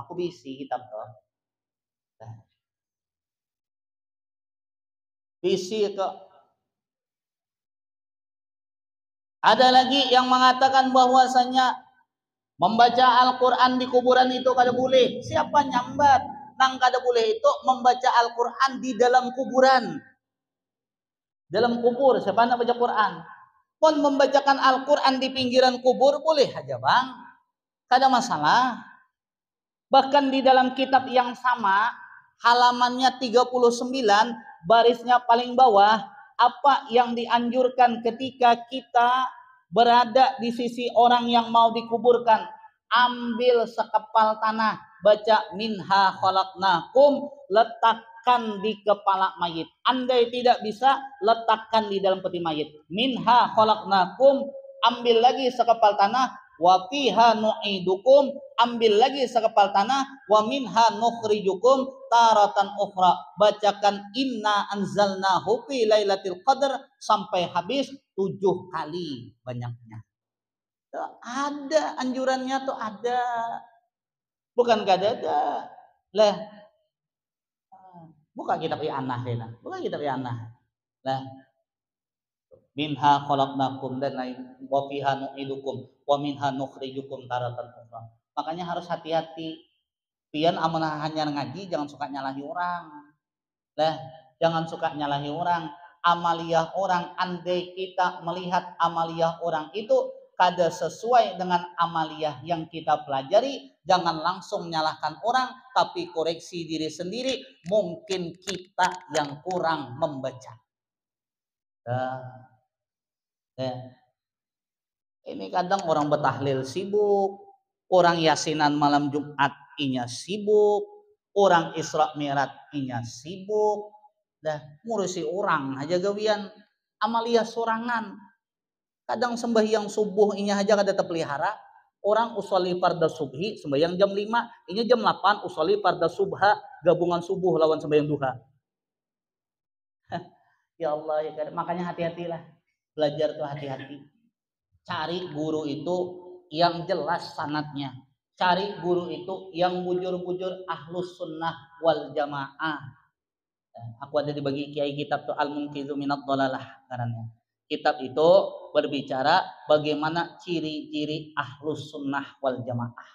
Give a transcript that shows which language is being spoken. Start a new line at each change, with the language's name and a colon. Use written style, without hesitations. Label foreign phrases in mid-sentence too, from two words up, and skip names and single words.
Banjar: Aku bisi kitab tuh. Nah. Bisi ke.
Indonesian: Ada lagi yang mengatakan bahwasanya membaca Al-Quran di kuburan itu kada boleh.
Banjar: Siapa nyambat? Nang kada boleh itu membaca Al-Quran di dalam kuburan.
Indonesian: Dalam kubur, siapa nak baca Quran? Pun membacakan Al-Quran di pinggiran kubur boleh aja bang.
Banjar: Kada masalah.
Indonesian: Bahkan di dalam kitab yang sama, halamannya 39, barisnya paling bawah, apa yang dianjurkan ketika kita berada di sisi orang yang mau dikuburkan? Ambil sekepal tanah, baca
Arabic: منها خلقناكم,
Indonesian: letakkan di kepala mayit. Andai tidak bisa, letakkan di dalam peti mayit.
Arabic: منها خلقناكم,
Indonesian: ambil lagi sekepal tanah,
Arabic: وفيها نعيدكم,
Indonesian: ambil lagi sekepal tanah,
Arabic: ومنها نخرجكم تارة أخرى.
Indonesian: Bacakan
Arabic: إنا أنزلناه في ليلة القدر
Indonesian: sampai habis 7 kali banyaknya. Tuh, ada anjurannya tuh ada.
Banjar: Bukan kada ada.
Indonesian: Lah, buka kitab I'anah deh. Buka kitab I'anah. Lah,
Arabic: منها خلقناكم
Indonesian: dan lain
Arabic: وفيها نعيدكم ومنها نخرجكم تارة أخرى.
Indonesian: Makanya harus hati-hati. Pian amanah hanya ngaji jangan suka nyalahi orang. Lah, jangan suka nyalahi orang. Amaliyah orang, andai kita melihat amaliyah orang itu kada sesuai dengan amaliyah yang kita pelajari, jangan langsung nyalahkan orang, tapi koreksi diri sendiri. Mungkin kita yang kurang membaca.
Banjar: Ini kadang orang betahlil sibuk, orang yasinan malam Jumat inya sibuk, orang Isra Mi'raj inya sibuk, dah ngurusi orang aja gawian amaliyah sorangan. Kadang sembahyang subuh inya aja kada terpelihara. Orang
Arabic: أصلي فرض الصبح
Banjar: sembahyang jam 5, inya jam 8
Arabic: أصلي فرض الصبح,
Banjar: gabungan subuh lawan sembahyang duha.
Indonesian: Ya Allah, ya, makanya hati-hatilah. Belajar tuh hati-hati. Cari guru itu yang jelas sanadnya. Cari guru itu yang bujur-bujur
Arabic: أهل السنة والجماعة.
Indonesian: Aku ada dibagi kiai kitab tuh Al-Munqidhu minad dhalalah karena kitab itu berbicara bagaimana ciri-ciri
Arabic: أهل السنة والجماعة.